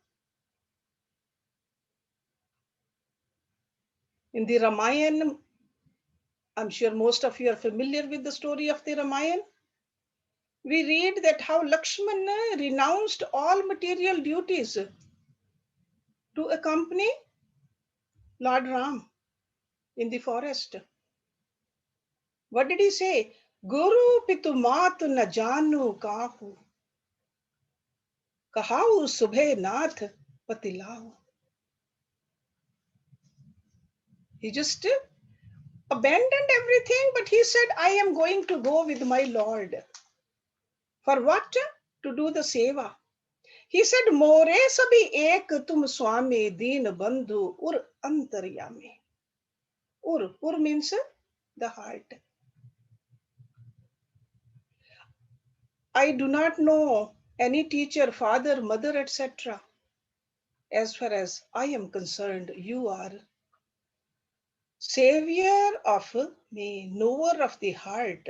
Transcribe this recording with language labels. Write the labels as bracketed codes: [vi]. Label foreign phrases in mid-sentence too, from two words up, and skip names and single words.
[en] In the Ramayana, I'm sure most of you are familiar with the story of the Ramayana. We read that how Lakshmana renounced all material duties to accompany Lord Ram in the forest. What did he say? [awa] गुरु पितु मातु न जानउँ काहू, कहउँ सुभाउ नाथ पतिआहू. [en] He just abandoned everything, but he said, I am going to go with my Lord. For what? To do the seva. He said, [awa] मोरें सबइ एक तुम्ह स्वामी दीनबंधु उर अंतरजामी. [en] Ur means the heart. I do not know any teacher, father, mother, etc. As far as I am concerned, you are savior of me, knower of the heart.